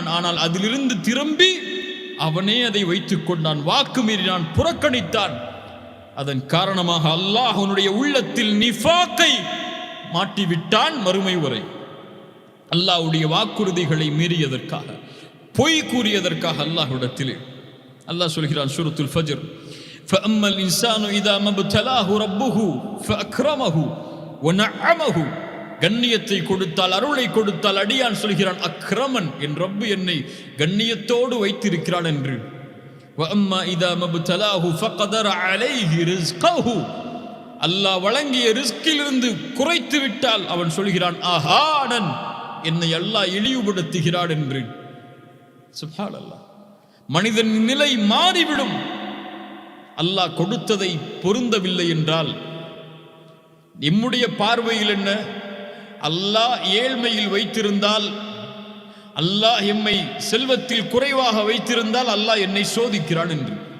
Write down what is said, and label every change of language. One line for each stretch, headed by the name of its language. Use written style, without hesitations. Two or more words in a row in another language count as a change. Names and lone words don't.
Tamil: ஆனால் அதிலிருந்து திரும்பி அவனே அதை வைத்துக் கொண்டான், வாக்கு மீறினான், புறக்கணித்தான். அதன் காரணமாக அல்லாஹ் அவனுடைய உள்ளத்தில் நிஃபாக்கை மாட்டிவிட்டான். மறுமை வரை அல்லாஹ்வுடைய வாக்குறுதிகளை மீறியதற்காக, பொய் கூறியதற்காக அல்லாஹ்விடத்திலே அல்லாஹ் சொல்கிறான் சூரத்துல் ஃபஜ்ர்,
Arabic: فَأَمَّا الْإِنسَانُ إِذَا مَا ابْتَلَاهُ رَبُّهُ فَأَكْرَمَهُ وَنَعَّمَهُ,
Tamil: கண்ணியத்தை கொடுத்தால், அருளை கொடுத்தால், அடியான் சொல்கிறான் அக்ரமன், என் ரப்பு என்னை கண்ணியத்தோடு வைத்திருக்கிறான் என்று.
Arabic: وَأَمَّا إِذَا مَا ابْتَلَاهُ فَقَدَرَ عَلَيْهِ رِزْقَهُ,
Tamil: அல்லாஹ் வழங்கிய ரிஸ்கிலிருந்து குறைத்து விட்டால் அவன் சொல்கிறான் ஆஹானன், என்னை அல்லாஹ் இழிவுபடுத்துகிறான் என்று. சுப்ஹானல்லாஹ், மனிதன் நிலை மாறிவிடும். அல்லாஹ் கொடுத்ததை பொருந்தவில்லை என்றால் நம்முடைய பார்வையில் என்ன, அல்லாஹ் ஏழ்மையில் வைத்திருந்தால், அல்லாஹ் எம்மை செல்வத்தில் குறைவாக வைத்திருந்தால் அல்லாஹ் என்னை சோதிக்கிறான் என்று.